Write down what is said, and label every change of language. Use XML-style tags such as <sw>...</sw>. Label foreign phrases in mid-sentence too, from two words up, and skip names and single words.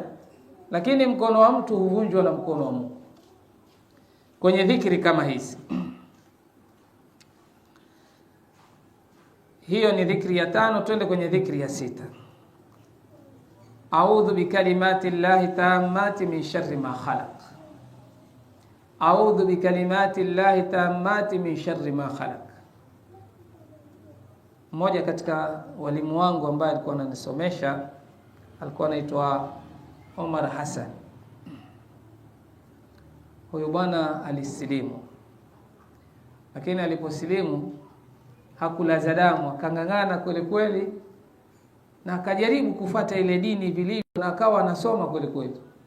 <sw>Lakini mkono wa mtu huvunjwa na mkono wa Mungu. Kwenye dhikri kama hizi. Hiyo ni dhikri ya 5, twende kwenye dhikri ya 6.</sw> <ar>أعوذ بكلمات الله التامات من شر ما خلق. أعوذ بكلمات الله التامات من شر ما خلق.</ar> <sw>Mmoja katika walimu wangu ambaye alikuwa ananisomesha alikuwa anaitwa Omar Hassan. Huyo bwana alisilimu. Lakini aliposilimu hakulaza damu, akangangana kweli kweli na akajaribu kufuata ile dini vilivyo na akawa anasoma kweli kweli.</sw>